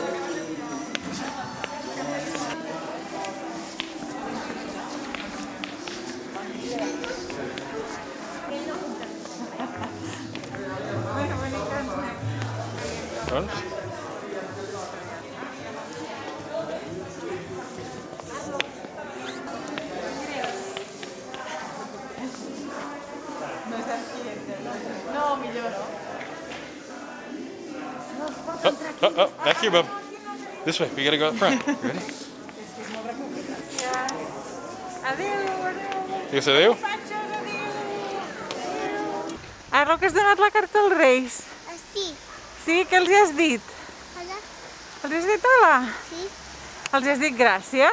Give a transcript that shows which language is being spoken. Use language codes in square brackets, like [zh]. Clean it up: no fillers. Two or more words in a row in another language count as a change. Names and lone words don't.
[ca] Doncs? No, millor no. [en] Oh, back here, bub. This way, we gotta go up front. You ready? [ca] Adéu, adéu. Digues adéu. Patxos, adéu. Arlo, que has donat la carta als Reis. [es] Así. [ca] Sí, què els hi has dit? Hola. Els has dit hola? Sí. Els has dit gràcies?